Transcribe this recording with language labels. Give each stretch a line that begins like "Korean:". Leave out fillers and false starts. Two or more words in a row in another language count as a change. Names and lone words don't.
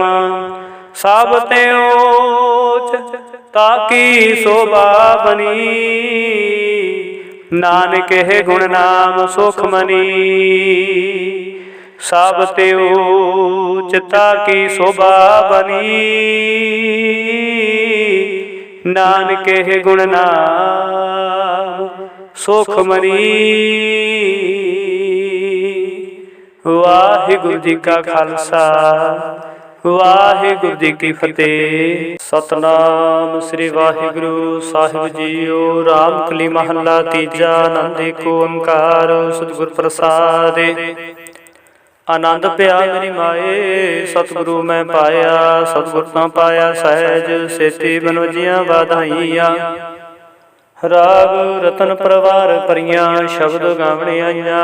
Punjabi: ਸਭ ਤੇ ਊਚ ਤਾਕੀ ਸੋਭਾ ਬਨੀ, ਨਾਨਕ ਹੈ ਗੁਣ ਨਾਮ ਸੁਖ ਮਨੀ। ਸਭ ਤੇ ਊਚ ਤਾਕੀ ਸੋਭਾ ਬਨੀ, ਨਾਨਕ ਹੈ ਗੁਣ ਨਾਮ ਸੁਖ ਮਨੀ। ਵਾਹਿਗੁਰੂ ਜੀ ਕਾ ਖਾਲਸਾ, ਵਾਹਿਗੁਰੂ ਜੀ ਕੀ ਫਤਿਹ। ਸਤਿਨਾਮ ਸ੍ਰੀ ਵਾਹਿਗੁਰੂ ਸਾਹਿਬ ਜੀਓ। ਰਾਮ ਕਲੀ ਮਹਲਾ ਤੀਜਾ, ਆਨੰਦ ਏਕੋ ਓਂਕਾਰ। ਸਤਗੁਰ ਪ੍ਰਸਾਦ ਆਨੰਦ ਪਿਆ ਮੇਰੀ ਮਾਏ, ਸਤਗੁਰੂ ਮੈਂ ਪਾਇਆ। ਸਤਗੁਰ ਤੋ ਪਾਇਆ ਸਹਜ, ਸੇਤੀ ਬਨਵਜੀਆਂ ਵਾਧਾਈਆਂ। ਰਾਗ ਰਤਨ ਪਰਵਾਰ ਪਰੀਆਂ, ਸ਼ਬਦ ਗਾਵਣੇ ਆਈਆਂ।